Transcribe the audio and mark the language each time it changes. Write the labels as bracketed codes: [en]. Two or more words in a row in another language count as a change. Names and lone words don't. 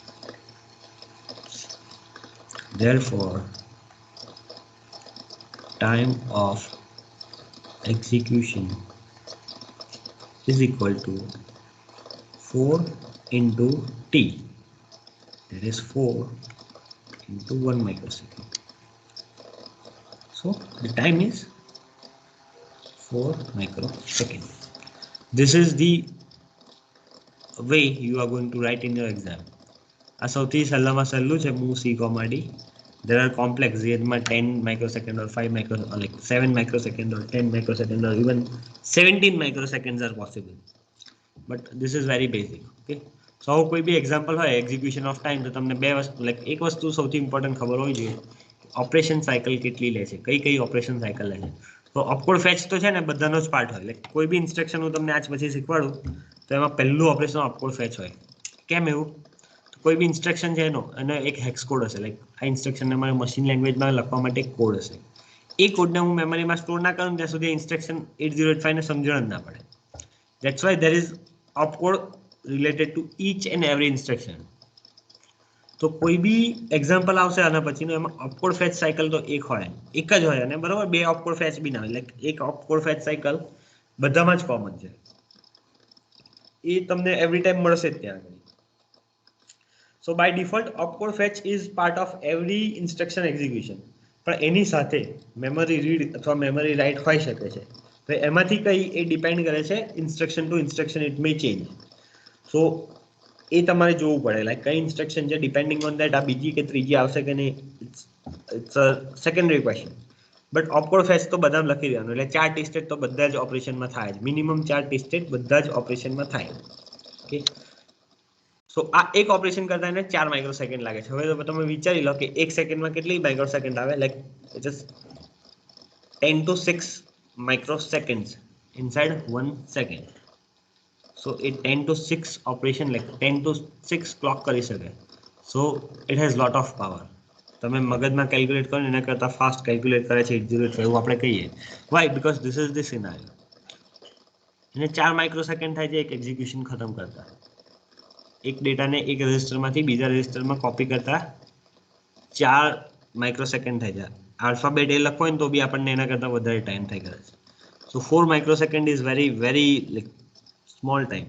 [en] Therefore, time of execution is equal to 4 into t, that is 4 into 1 microsecond. So the time is 4 microsecond. This is the way you are going to write in your exam. [gu] આ સૌથી સહેલામાં સહેલું છે [en] move c comma d. There are complex જેમાં 10 microsecond or 5 microsecond or like 7 microsecond or 10 microsecond or even 17 microseconds are possible, but this is very basic. Okay, so [gu] કોઈ બી એક્ઝામ્પલ હોય [en] execution of time, [gu] તો તમને બે વસ્તુ લાઈક એક વસ્તુ સૌથી ઇમ્પોર્ટન્ટ ખબર હોવી જોઈએ, [en] operation cycle [gu] કેટલી લે છે, કઈ [en] operation cycle [gu] લે છે. તો [en] opcode fetch [gu] તો છે ને બધાનો જ પાર્ટ હોય, લાઈક કોઈ બી ઇન્સ્ટ્રક્શન હું તમને આજ પછી શીખવાડું તો એમાં પહેલું ઓપરેશન [en] opcode fetch [gu] હોય. કેમ એવું? કોઈ બી ઇન્સ્ટ્રક્શન છે એનો અને એક [en] hex code [gu] હશે, લાઈક આ ઇન્સ્ટ્રક્શનને મારે [en] machine languageમાં [gu] લખવા માટે એક કોડ હશે. એ કોડને હું મેમરીમાં સ્ટોર ના કરું ત્યાં સુધી ઇન્સ્ટ્રક્શન 8085 ને સમજણ જ ના પડે. [en] That's why there is opcode related to each and every instruction. [gu] તો કોઈ બી એક્ઝામ્પલ આવશે આના પછીનો, એમાં [en] opcode fetch cycle [gu] તો એક જ હોય અને બરાબર બે [en] opcode fetch [gu] બી ના હોય, લાઈક એક [en] opcode fetch cycle [gu] બધામાં જ કોમન છે, એ તમને [en] every time [gu] મળશે જ ત્યાં આગળ. [en] So by default opcode fetch is part of every instruction execution, [gu] પણ એની સાથે [en] memory read [gu] અથવા [en] memory write [gu] હોઈ શકે છે. તો એમાંથી કઈ એ ડિપેન્ડ કરે છે, [en] instruction to instruction it may change. [gu] સો એ તમારે જોવું પડે, લાઈક કઈ ઇન્સ્ટ્રક્શન છે [en] depending on that [gu] આ બીજી કે ત્રીજી આવશે કે નહીં, [en] it's a secondary question. [gu] બટ [en] opcode fetch [gu] તો બધામાં લખી દેવાનું, એટલે [en] 4 T state [gu] તો બધા જ ઓપરેશનમાં થાય જ, [en] minimum 4 T state [gu] બધા જ ઓપરેશનમાં થાય. [en] okay, so [gu] આ એક ઓપરેશન કરતા એને 4 માઇક્રોસેકન્ડ લાગે છે. હવે તો તમે વિચારી લો કે એક સેકન્ડમાં કેટલી માઇક્રોસેકન્ડ આવે, [en] like it is 10 to 6 microseconds inside 1 second. So it 10 to 6 operation, like 10 to 6 clock કરી શકે. So it has lot of power. [gu] તમે મગજમાં કેલ્ક્યુલેટ કરો એના કરતા ફાસ્ટ કેલ્ક્યુલેટ કરે છે 8085 એવું આપણે કહીએ. [en] Why? Because this is the scenario. [gu] એને 4 માઇક્રોસેકન્ડ થાય છે એક એક્ઝિક્યુશન ખતમ કરતા, એક ડેટાને એક રજિસ્ટરમાંથી બીજા રજિસ્ટરમાં કોપી કરતા 4 માઇક્રોસેકન્ડ થાય છે. આલ્ફાબેટ એ લખો ને તો બી આપણને એના કરતાં વધારે ટાઈમ થાય કરે છે. [en] So 4 microsecond is very very like small time.